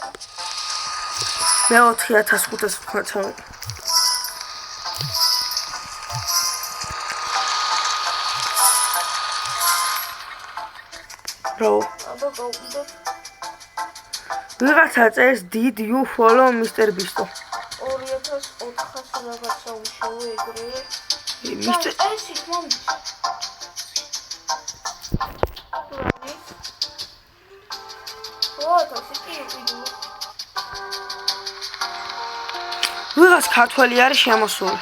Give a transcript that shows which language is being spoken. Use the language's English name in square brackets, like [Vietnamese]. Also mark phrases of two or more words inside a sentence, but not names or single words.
[Georgian] მე 4500 ვქოცა. Bro. ვიღაცა წერს [English] did you follow [Georgian] Mr. Beast? 2400 რაღაცა უშოვე ეგრევე. Mr. ეს ის მომდის. ვიღაც ქართველი არის შემოსული.